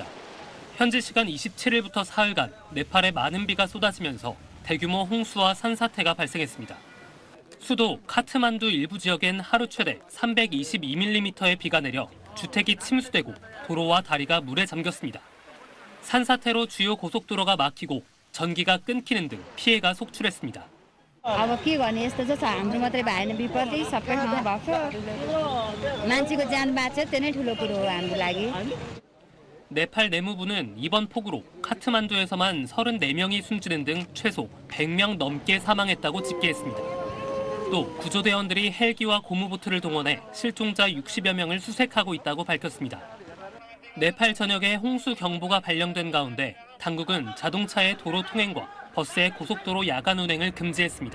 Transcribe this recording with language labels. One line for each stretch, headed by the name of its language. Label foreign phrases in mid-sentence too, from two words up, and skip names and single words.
Korean: 현지 시간 27일부터 사흘간 네팔에 많은 비가 쏟아지면서 대규모 홍수와 산사태가 발생했습니다. 수도 카트만두 일부 지역엔 하루 최대 322mm의 비가 내려 주택이 침수되고 도로와 다리가 물에 잠겼습니다. 산사태로 주요 고속도로가 막히고 전기가 끊기는 등 피해가 속출했습니다.
Nepali: अब के गर्ने यस्तो चाहिँ छ हाम्रो मात्रै भएन विपत्ति सबै ठाउँमा भएको छ मान्छेको ज्यान बाँच्यो त्यो नै ठुलो कुरो हो हाम्रो लागि.
Korean: 네팔 내무부는 이번 폭우로 카트만두에서만 34명이 숨지는 등 최소 100명 넘게 사망했다고 집계했습니다. 또 구조대원들이 헬기와 고무보트를 동원해 실종자 60여 명을 수색하고 있다고 밝혔습니다. 네팔 전역에 홍수 경보가 발령된 가운데 당국은 자동차의 도로 통행과 버스의 고속도로 야간 운행을 금지했습니다.